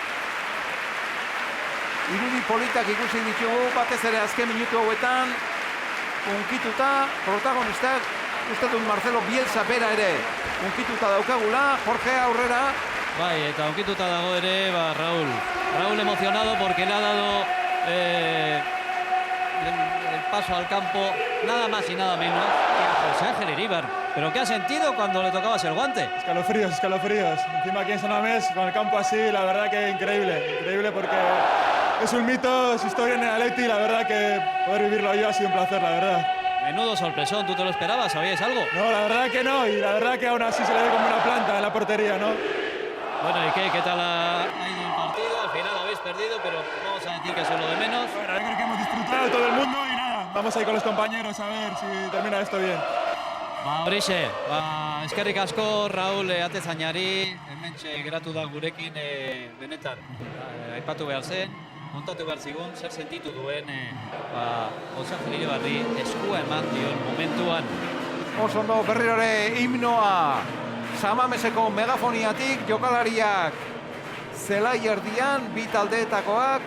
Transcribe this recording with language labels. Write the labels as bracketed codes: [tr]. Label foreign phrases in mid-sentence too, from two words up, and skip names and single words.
[eu] Irudi politak ikusi ditugu, batez ere azken minutu hauetan. unkituta, protagonistak, uste dut Marcelo Bielsa bera ere unkituta daukagula, Jorge aurrera. Bai, eta unkituta dago ere, Raúl. [es] Raúl emocionado porque le ha dado el paso al campo, nada más y nada menos que a José Ángel Iríbar. Pero ¿qué ha sentido cuando le tocabas el guante? Escalofríos, escalofríos. Encima aquí en San Mamés, con el campo así, la verdad que increíble. Increíble porque es un mito, es historia en el Atleti, la verdad que poder vivirlo yo ha sido un placer, la verdad. Menudo sorpresón, ¿tú te lo esperabas? ¿Sabíais algo? No, la verdad que no, y la verdad que aún así se le ve como una planta en la portería, ¿no? Bueno, ¿y qué tal ha ido el partido? Al final habéis perdido, pero vamos a decir que eso es lo de menos. Bueno, yo creo que hemos disfrutado todo el mundo y nada, vamos ahí con los compañeros a ver si termina esto bien. [eu] Horixe, eskerrik asko Raúl atezainari, hementxe geratu da gurekin benetan aipatu behar zen, kontatu behar zigun, zer sentitu duen José Ángel Iribarri eskua eman dion momentuan. Oso ondo berriro ere himnoa Samameseko megafoniatik, jokalariak zelai erdian, bi taldeetakoak,